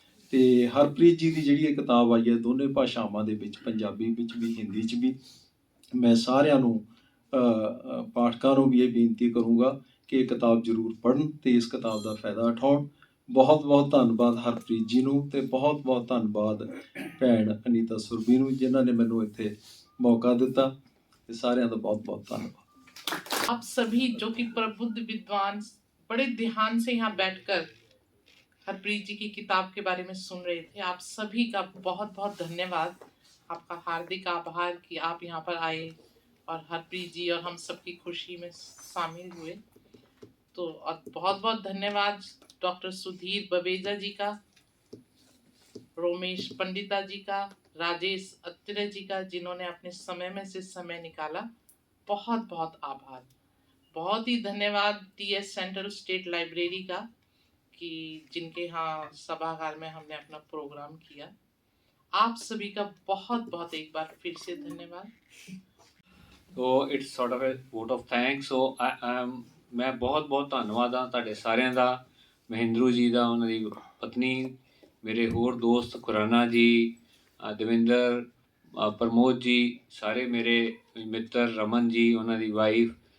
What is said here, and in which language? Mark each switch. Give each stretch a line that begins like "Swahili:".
Punjabi: ਤੇ ਹਰਪ੍ਰੀਤ ਜੀ ਦੀ ਜਿਹੜੀ ਇਹ ਕਿਤਾਬ ਆਈ ਹੈ ਦੋਨੇ ਭਾਸ਼ਾਵਾਂ ਦੇ ਵਿੱਚ, ਪੰਜਾਬੀ ਵਿੱਚ ਵੀ ਹਿੰਦੀ 'ਚ ਵੀ, ਮੈਂ ਸਾਰਿਆਂ ਨੂੰ ਪਾਠਕਾਂ ਨੂੰ ਵੀ ਇਹ ਬੇਨਤੀ ਕਰੂੰਗਾ ਕਿ ਇਹ ਕਿਤਾਬ ਜ਼ਰੂਰ ਪੜ੍ਹਨ ਤੇ ਇਸ ਕਿਤਾਬ ਦਾ ਫਾਇਦਾ ਉਠਾਉਣ। ਬਹੁਤ ਬਹੁਤ ਧੰਨਵਾਦ ਹਰਪ੍ਰੀਤ ਜੀ ਨੂੰ, ਤੇ ਬਹੁਤ ਬਹੁਤ ਧੰਨਵਾਦ ਭੈਣ ਅਨੀਤਾ ਸੁਰਭੀ ਨੂੰ, ਜਿਨ੍ਹਾਂ ਨੇ ਮੈਨੂੰ ਇੱਥੇ ਮੌਕਾ ਦਿੱਤਾ। ਤੇ ਸਾਰਿਆਂ ਦਾ ਬਹੁਤ ਬਹੁਤ ਧੰਨਵਾਦ।
Hindi: आप सभी जो कि प्रबुद्ध विद्वान बड़े ध्यान से यहाँ बैठकर हरप्रीत जी की किताब के बारे में सुन रहे थे, आप सभी का बहुत बहुत धन्यवाद। आपका हार्दिक आभार कि आप यहाँ पर आए और हरप्रीत जी और हम सबकी खुशी में शामिल हुए। तो और बहुत बहुत धन्यवाद डॉक्टर सुधीर बवेजा जी का, रोमेश पंडिता जी का, राजेश अत्रे जी का, जिन्होंने अपने समय में से समय निकाला। बहुत बहुत आभार। बहुत ही धन्यवाद TS सेंट्रल स्टेट लाइब्रेरी का, कि जिनके यहाँ सभागार में हमने अपना प्रोग्राम किया। आप सभी का बहुत बहुत एक बार फिर से धन्यवाद।
English: So it's sort of a vote of thanks.
Punjabi: ਸੋ ਮੈਂ ਬਹੁਤ ਬਹੁਤ ਧੰਨਵਾਦ ਹਾਂ ਤੁਹਾਡੇ ਸਾਰਿਆਂ ਦਾ, ਮਹਿੰਦਰੂ ਜੀ ਦਾ, ਉਹਨਾਂ ਦੀ ਪਤਨੀ, ਮੇਰੇ ਹੋਰ ਦੋਸਤ ਖੁਰਾਨਾ ਜੀ, ਦਵਿੰਦਰ, ਪ੍ਰਮੋਦ ਜੀ, ਸਾਰੇ ਮੇਰੇ ਮਿੱਤਰ, ਰਮਨ ਜੀ, ਉਹਨਾਂ ਦੀ ਵਾਈਫ।